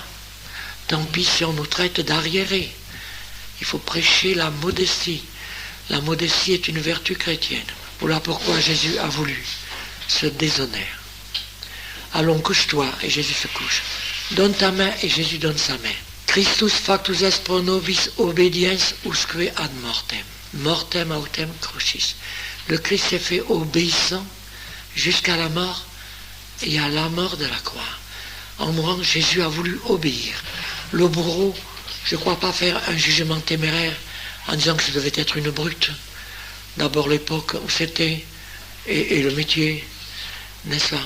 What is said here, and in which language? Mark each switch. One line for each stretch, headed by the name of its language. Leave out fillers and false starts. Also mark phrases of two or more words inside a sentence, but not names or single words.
French: Tant pis si on nous traite d'arriérés. Il faut prêcher la modestie. La modestie est une vertu chrétienne. Voilà pourquoi Jésus a voulu se déshonneur. Allons, couche-toi, et Jésus se couche. Donne ta main, et Jésus donne sa main.
Latin: Christus factus est pro nobis obediens usque ad mortem. Mortem autem crucis.
French: Le Christ s'est fait obéissant jusqu'à la mort et à la mort de la croix. En mourant, Jésus a voulu obéir. Le bourreau, je ne crois pas faire un jugement téméraire en disant que ça devait être une brute. D'abord l'époque où c'était, et le métier, n'est-ce pas?